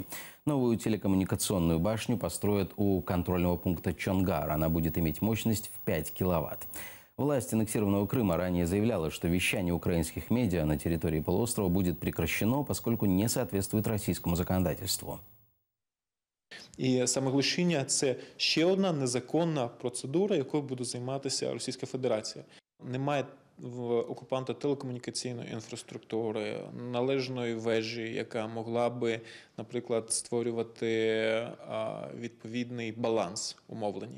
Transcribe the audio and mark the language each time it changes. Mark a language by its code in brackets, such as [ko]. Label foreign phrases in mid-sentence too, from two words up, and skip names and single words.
[ru] Новую телекоммуникационную башню построят у контрольного пункта Чонгар. Она будет иметь мощность в 5 киловатт. Власть аннексированного Крыма ранее заявляла, что вещание украинских медиа на территории полуострова будет прекращено, поскольку не соответствует российскому законодательству. [uk] І саме глушіння – це ще одна незаконна процедура, якою буде займатися Російська Федерація. Немає в окупанта телекомунікаційної інфраструктури, належної вежі, яка могла би, наприклад, створювати відповідний баланс у мовленні.